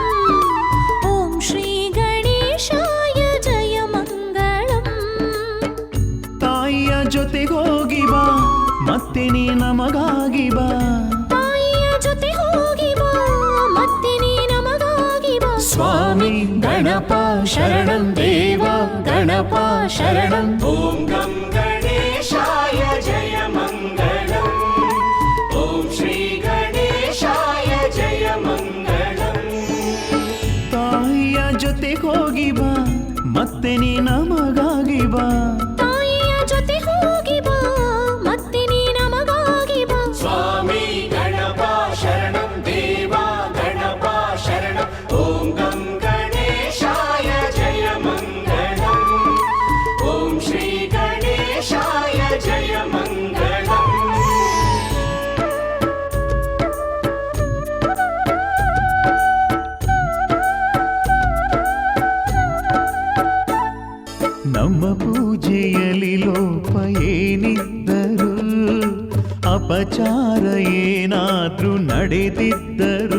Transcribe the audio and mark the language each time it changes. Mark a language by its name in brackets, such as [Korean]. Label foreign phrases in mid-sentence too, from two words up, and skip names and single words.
[Sanskrit] ಓಂ ಶ್ರೀ ಗಣೇಶಾಯ ಜಯ ಮಂಗಳಂ. [Kannada] ತಾಯಿಯ ಜೊತೆಗೋಗಿ ಬಾ, ಮತ್ತೆ ನೀ ನಮಗಾಗಿ ಬಾ. ತಾಯಿಯ ಜೊತೆ ಹೋಗಿ ಬಾ, ಮತ್ತೆ ನೀ ನಮಗಾಗಿ ಬಾ. [Sanskrit] ಸ್ವಾಮಿ ಗಣಪ ಶರಣಂ ದೇವ ಗಣ गणपा शरणम् ॐ गं गणेशाय जय मङ्गलम् ॐ श्री गणेशाय जय मङ्गलम् [Kannada] ತಾಯಿಯ ಜೊತೆ ಹೋಗಿ ಬಾ ಮತ್ತೆ ನೀ ನಮಗಾಗಿ ಬಾ ತಾಯಿಯ ಜೊತೆ ಹೋಗಿ ಬಾ ಮತ್ತೆ ನೀ ನಮಗಾಗಿ ಬಾ [Sanskrit] स्वामी गणपा शरणं देवा गणपा शरणं ॐ गं गणेशाय जय मङ्गलम् ॐ श्री गणेशाय जय मङ्गलम् [Kannada] ನಮ್ಮ ಪೂಜೆಯಲ್ಲಿ ಲೋಪ ಏನಿದ್ದರು ಅಪಚಾರ ಏನಾದ್ರೂ ನಡೆದಿದ್ದರು